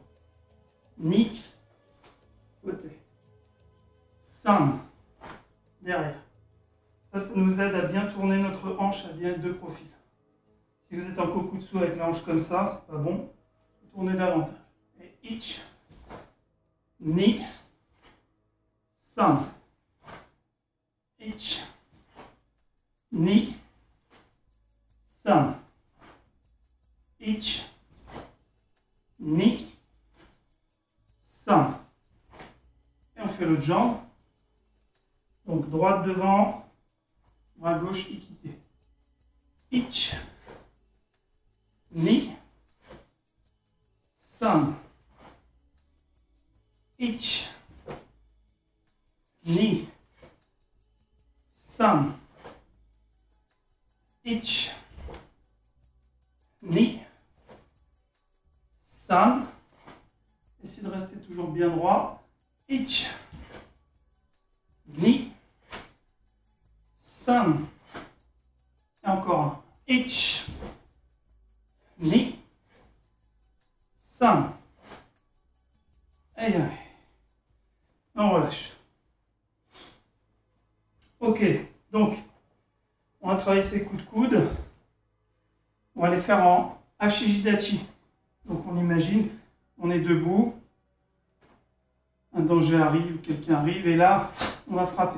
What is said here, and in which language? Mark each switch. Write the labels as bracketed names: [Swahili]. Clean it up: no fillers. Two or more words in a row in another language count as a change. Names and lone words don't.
[French] Ni, côté. San, derrière. Ça nous aide à bien tourner notre hanche, à bien être de profil. Si vous êtes en kokutsu avec la hanche comme ça, c'est pas bon. Tournez davantage. Et [Japanese] ich, ni, san. Ich, ni, san. Ich, ni, san. [French] Et on fait l'autre jambe. Donc droite devant, bras gauche équité. [Japanese] Ich, ni, san. Ich, ni, san. Ich, ni, san. [French] Essayez de rester toujours bien droit. [Japanese] Ich, ni, san. [French] Et encore un. [Japanese] Ich, ni, san. [French] Et allez. On relâche. Ok, donc on va travailler ces coups de coude. On va les faire en Ashijidachi. Donc on imagine, on est debout, un danger arrive, quelqu'un arrive, et là, on va frapper.